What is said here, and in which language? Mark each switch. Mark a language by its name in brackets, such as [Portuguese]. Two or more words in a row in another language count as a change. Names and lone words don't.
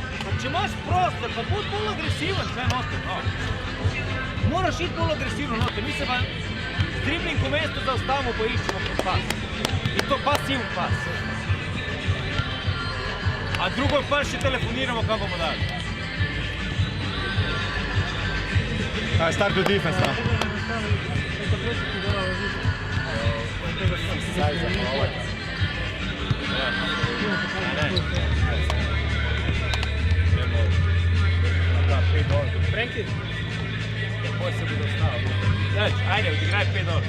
[Slovenian] Če imaš prostor, pa budi bolj agresiven, tle noter. Moraš iti bolj agresivno noter, mi se pa z driblingom mesto zaostavimo, pa iščemo pod pas. In to pasivn pas. A drugo pa še telefoniramo, kaj bomo dali. [English] I start the defense now. [Slovenian] Frenki? Boj se bodo ostalo. Ajde, odigraj 5 dol.